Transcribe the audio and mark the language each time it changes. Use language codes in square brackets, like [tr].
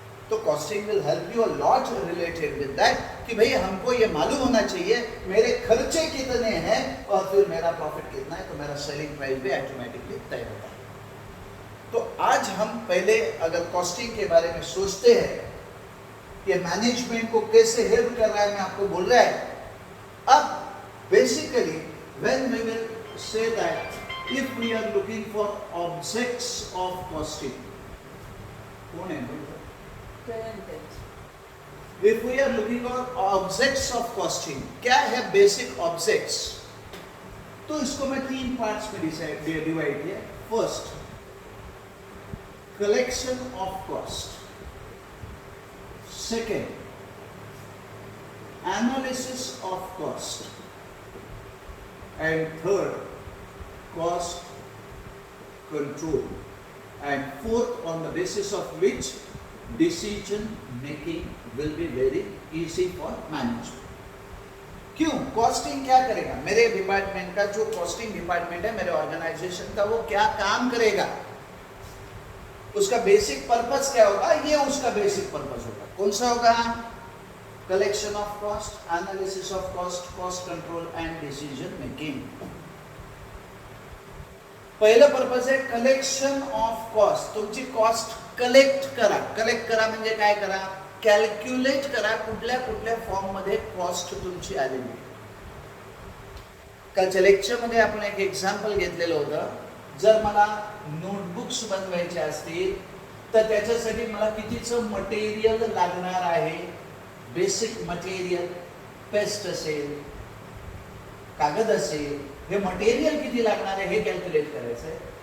[hi] तो [en] costing will help you a lot related with that [hi] कि भाई हमको ये मालूम होना चाहिए मेरे खर्चे कितने हैं और फिर मेरा प्रॉफिट कितना है, तो मेरा सेलिंग प्राइस भी ऑटोमेटिकली तय होता है। तो आज हम पहले अगर कॉस्टिंग के बारे में सोचते हैं कि मैनेजमेंट को कैसे हेल्प कर रहा है, मैं आपको बोल रहा है। [en] अब basically when we will say that if we are looking for objects of costing, [hi] कौन है? [en] If we are looking for objects of costing, [hi] क्या है [en] Basic objects? [hi] तो इसको मैं 3 पार्ट्स में डिवाइड किया। [en] First, collection of cost. Second, analysis of cost. And third, cost control. And fourth, on the basis of which decision making will be very easy for management. [hi] क्यों? Costing क्या करेगा? मेरे department का जो costing department है, मेरे organisation का, वो क्या काम करेगा, उसका बेसिक पर्पस क्या होगा, ये उसका बेसिक पर्पस होगा। कौन सा होगा? [en] Collection of cost, analysis of cost, cost control and decision making. [mr] पहिलं पर्पज आहे कलेक्शन ऑफ कॉस्ट। तुमची कॉस्ट कलेक्ट करा। कलेक्ट करा म्हणजे काय करा? कॅल्क्युलेट करा कुठल्या कुठल्या फॉर्म मध्ये कॉस्ट तुमची आलेली। कालच्या लेक्चर मध्ये आपण एक एक्झाम्पल घेतलेलं होतं, जर मला नोटबुक्स बनवायचे असतील तर त्याच्यासाठी मला कितीचं मटेरियल लागणार आहे, बेसिक मटेरियल, पेस्ट असेल, कागद असेल, हे मटेरियल किती लागणार आहे हे कॅल्क्युलेट करायचं आहे।